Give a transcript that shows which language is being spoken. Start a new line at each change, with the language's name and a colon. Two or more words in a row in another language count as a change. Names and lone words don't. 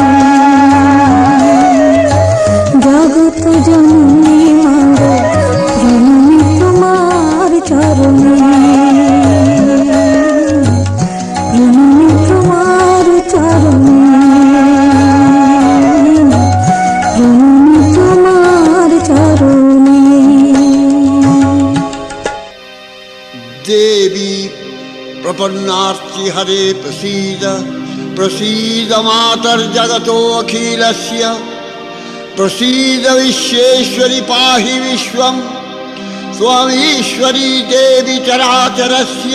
Bangla: জগত জননী মাগো প্রণামী তোমার চরণে, প্রণামী তোমার চরণে, প্রণামী তোমার চরণে।
Sanskrit: देवी प्रपन्नार्ति हरे प्रसीद, प्रसीद मातर्जगतो अखिलस्य, प्रसीद विश्वेश्वरि पाहि विश्वं, स्वामीश्वरी देवी चराचरस्य।